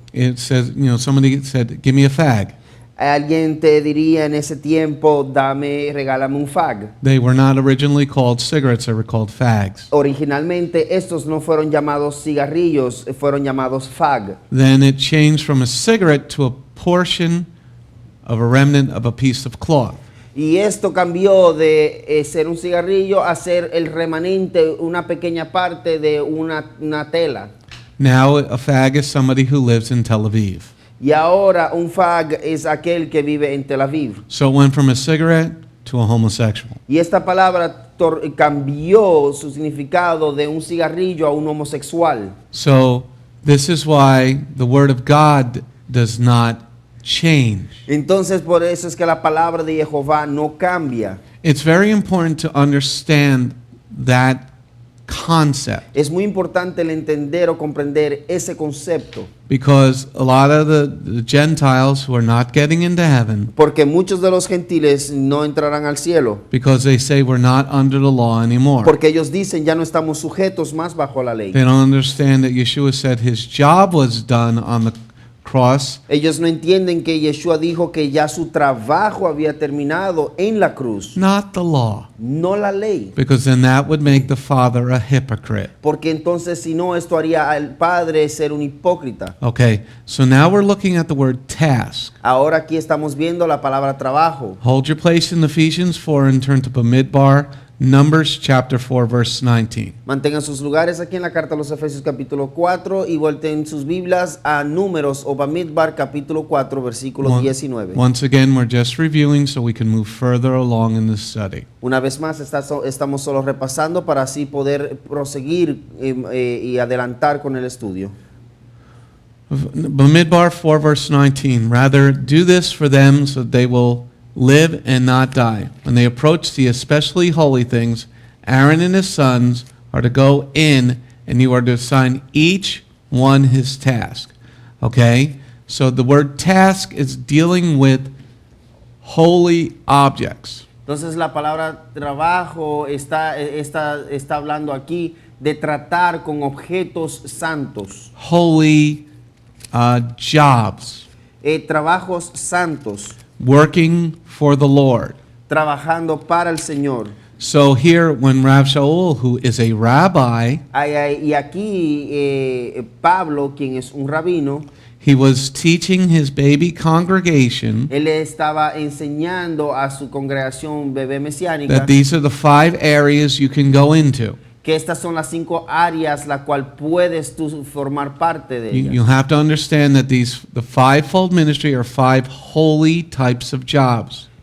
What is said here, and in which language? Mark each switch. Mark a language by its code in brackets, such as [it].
[en] It says, somebody said, give me a fag. [es] Alguien te diría en ese tiempo, regálame un fag. [en] They were not originally called cigarettes, they were called fags. [es] Originalmente estos no fueron llamados cigarrillos, fueron llamados fag. [en] Then it changed from a cigarette to a portion of a remnant of a piece of cloth. [es] Y esto cambió de ser un cigarrillo a ser el remanente, una pequeña parte de una tela. [en] Now a fag is somebody who lives in Tel Aviv. [es] Y ahora un fag es aquel que vive en Tel Aviv. [en] So it went from a cigarette to a homosexual. [es] Y esta palabra cambió su significado de un cigarrillo a un homosexual. [en] So this is why the word of God does not change. [es] Entonces por eso es que la palabra de Jehová no cambia. [en] It's very important to understand that concept, [es] Es muy importante el entender o comprender ese concepto, [en] because a lot of the Gentiles who are not getting into heaven, [es] porque muchos de los gentiles no entrarán al cielo, [en] because they say we're not under the law anymore. [es] porque ellos dicen ya no estamos sujetos más bajo la ley. [en] They don't understand that Yeshua said his job was done on the cross, [es] Ellos no entienden que Yeshua dijo que ya su trabajo había terminado en la cruz, [en] not the law, [es] no la ley. [en] because then that would make the Father a hypocrite. [es] Porque entonces si no, esto haría al Padre ser un hipócrita. [en] Okay, so now we're looking at the word task. [es] Ahora aquí estamos viendo la palabra trabajo. [en] Hold your place in Ephesians 4 and turn to Bamidbar, Numbers chapter 4, verse 19. [es] Mantengan sus lugares aquí en la carta a los Efesios capítulo 4 y volteen sus Biblias a Números o Bamidbar capítulo 4 versículo 19. [en] Once again, we're just reviewing so we can move further along in this study. [es] Una vez más estamos solo repasando para así poder proseguir y adelantar con el estudio. [en] Bamidbar 4, verse 19. Rather, do this for them so that they will live and not die. When they approach the especially holy things, Aaron and his sons are to go in, and you are to assign each one his task. Okay? So the word task is dealing with holy objects. [es] Entonces la palabra trabajo está hablando aquí de tratar con objetos santos. [en] Holy jobs. [es] Trabajos santos. [en] Working for the Lord. [es] Trabajando para el Señor. [en] So here, when Rav Sha'ul, who is a rabbi, [es] Y aquí Pablo, quien es un rabino, [en] he was teaching his baby congregation [es] él estaba enseñando a su congregación bebé mesiánica [en] that these are the 5 areas you can go into. [es] que estas son las 5 áreas la cual puedes tú formar parte de ellas. [en] You have to understand that the 5-fold ministry are 5 holy types of jobs.